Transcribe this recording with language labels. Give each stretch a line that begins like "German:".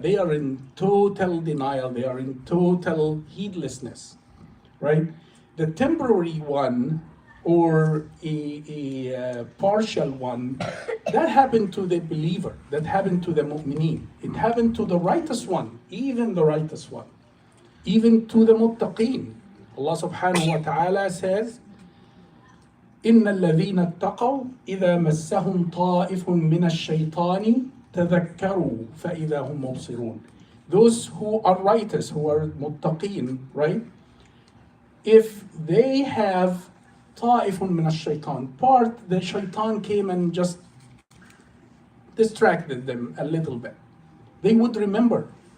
English: They are in total denial. They are in total heedlessness, right? The temporary one or a partial one, that happened to the believer, that happened to the mu'mineen. It happened to the righteous one, even the righteous one, even to the muttaqeen.
Arabic: Allah subhanahu wa ta'ala says, إِنَّ الَّذِينَ اتَّقَوْا إِذَا مَسَّهُمْ طَائِفٌ مِّنَ الشَّيْطَانِ تَذَكَّرُوا فَإِذَا هُمْ مُبْصِرُونَ.
English: Those who are righteous, who are muttaqeen, right? If they have طائف من الشيطان, the shaitan came and just distracted them a little bit, they would remember.